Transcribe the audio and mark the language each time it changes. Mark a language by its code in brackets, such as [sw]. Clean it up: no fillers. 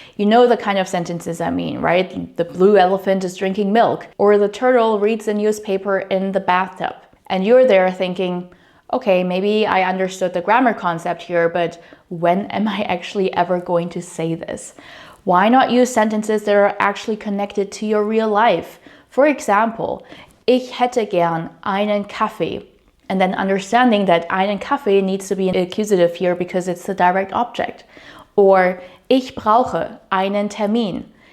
[en] You know the kind of sentences I mean, right? The blue elephant is drinking milk, or the turtle reads the newspaper in the bathtub. And you're there thinking, okay, maybe I understood the grammar concept here, but when am I actually ever going to say this? Why not use sentences that are actually connected to your real life? For example, [de] ich hätte gern einen Kaffee. [en] And then understanding that [de] einen Kaffee [en] needs to be an accusative here because it's the direct object. Or [de] ich brauche einen Termin.